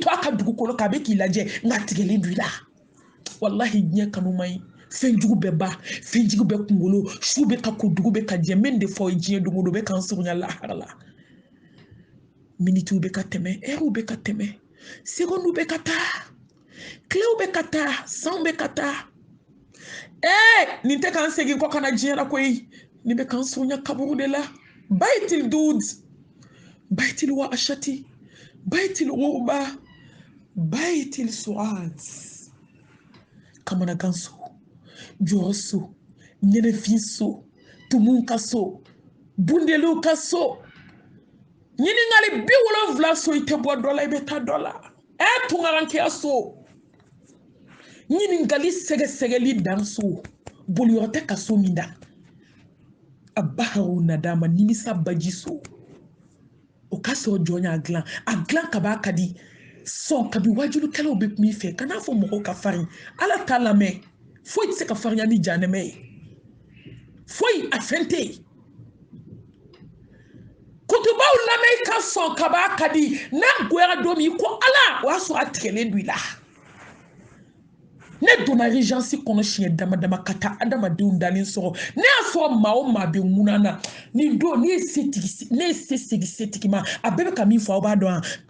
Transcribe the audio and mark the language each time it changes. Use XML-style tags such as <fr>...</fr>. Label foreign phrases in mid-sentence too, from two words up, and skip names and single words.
<bm>to a ka dugukolo kan a bɛ k'i lajɛ nka tigɛlen don i la walahi diɲɛ kanu man ɲi fɛnjugu bɛ ba fɛnjugu bɛ kunkolo su bɛ ka ko dugu bɛ ka jɛ min de fɔ diɲɛ don o don bɛ k'an surunya lahara la minitiw bɛ ka tɛmɛ ɛriw bɛ ka tɛmɛ segondiw bɛ ka taa tilew bɛ ka taa sanw bɛ ka taa nin tɛ k'an segin kɔ ka na diɲɛ la koyi nin bɛ k'an surunya kaburu de la</bm> <ar>بيت الدود بيت الوحشة بيت الغربة بيت السؤال</ar> <bm>kamanagan so jɔrɔ so ɲɛnɛfin so tumun ka so bundeliw ka so ɲiningali 70 so i tɛ bɔ dɔ la i bɛ taa dɔ la tungarankeya so ɲiningali sɛgɛsɛgɛli dan so boliyɔrɔ tɛ ka so min da a baharu nadama nimisa baji so o ka sɔrɔ jɔn y'a dilan a dilan ka b'a ka di sɔn kabi wajulukɛlaw bɛ kuma i fɛ kana fɔ mɔgɔw ka farin ala t'a lamɛn foyi tɛ se ka farinya ni janɛmɛ ye foyi a fɛn tɛ yen kutubaw lamɛn i ka sɔn ka b'a ka di n'a goyara don min ko ala o y'a sɔrɔ a tigɛlen don i la ne donna regency kɔnɔ siɲɛ dama dama ka taa adamadenw dalen sɔrɔ ne y'a sɔrɔ maa o maa bɛ ŋunan na nin don ne ye se segin setigi ma a bɛɛ bɛ ka min fɔ aw b'a dɔn</bm>